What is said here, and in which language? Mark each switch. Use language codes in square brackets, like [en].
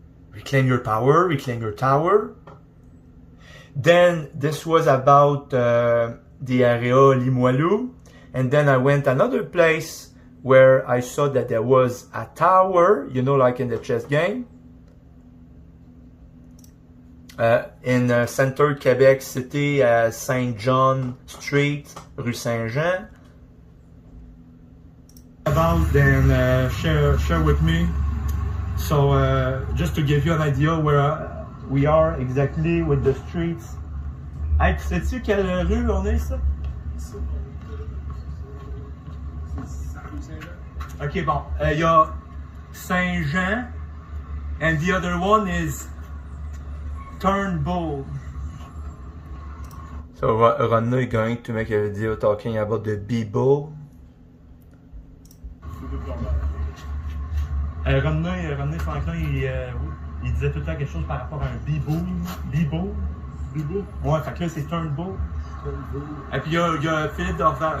[en] Reclaim your power, reclaim your tower. Then this was about the area Limoilou, and then I went another place where I saw that there was a tower, you know, like in the chess game, in center Quebec City, Saint John Street, Rue Saint-Jean. About then share with me. So just to give you an idea where we are exactly with the streets. [fr] Hey, tu sais-tu quelle rue on est, ça? Ok, bon. Il y a Saint-Jean, [en] and the other one is Turnbull. So Ronna is going to make a video talking about the B-Bull. [fr] Ronna Franklin, il disait tout le temps quelque chose par rapport à un B-Bull. B-Bull? B-Bull? Ouais, fait que là c'est Turnbull. Et puis il y a Philippe Dorval.